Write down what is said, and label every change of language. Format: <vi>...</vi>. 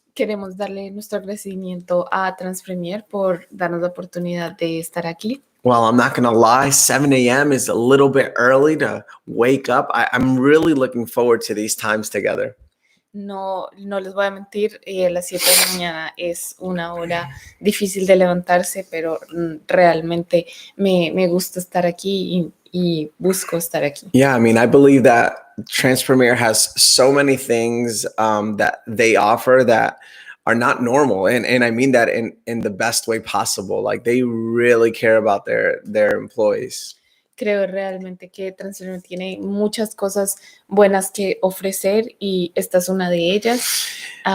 <es>Queremos darle nuestro agradecimiento a Transpremier por darnos la oportunidad de estar aquí.</es> <en>Well, I'm not going to lie, 7 a.m. is a little bit early to wake up. I'm really looking forward to these times together.</en> <es>No les voy a mentir, las 7 de la mañana es una hora difícil de levantarse, pero realmente me gusta estar aquí y busco estar aquí.</es> <en>Yeah, I mean, I believe that Transpremier has so many things that they offer that are not normal. And I mean that in the best way possible. Like they really care about their employees.</en> <es>Creo realmente que Transpremier tiene muchas cosas buenas que ofrecer y esta es una de ellas.</es>